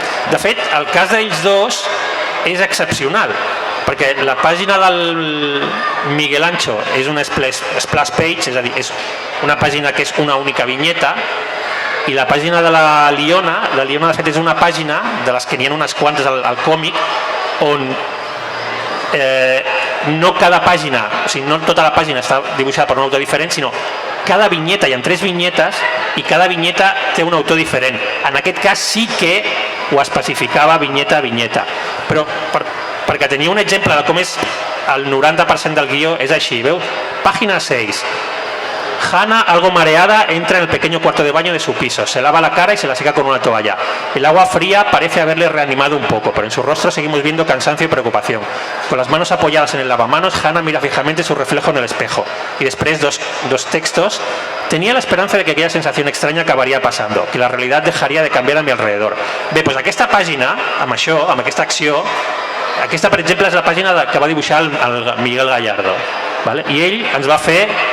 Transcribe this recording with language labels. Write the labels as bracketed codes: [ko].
[ca] De fet, el cas d'ells dos és excepcional, perquè la pàgina del Miguel Ancho és una splash page, és a dir, és una pàgina que és una única vinyeta, i la pàgina de la Liona de fet és una pàgina, de les que n'hi ha unes quantes al còmic, on no cada pàgina, o sigui, no tota la pàgina està dibuixada per un autor diferent, sinó cada vinyeta, hi ha 3 vinyetes i cada vinyeta té un autor diferent. En aquest cas sí que ho especificava vinyeta a vinyeta, però perquè tenia un exemple de com és el 90% del guió, és així, veus? Pàgina 6. [es] Hannah, algo mareada, entra en el pequeño cuarto de baño de su piso. Se lava la cara y se la seca con una toalla. El agua fría parece haberle reanimado un poco, pero en su rostro seguimos viendo cansancio y preocupación. Con las manos apoyadas en el lavamanos, Hannah mira fijamente su reflejo en el espejo. Y después dos textos. Tenía la esperanza de que aquella sensación extraña acabaría pasando, que la realidad dejaría de cambiar a mi alrededor. [ca] Bé, doncs aquesta pàgina, amb això, amb aquesta acció, aquesta, per exemple, és la pàgina que va dibuixar el Miguel Gallardo. Vale? I ell ens va fer...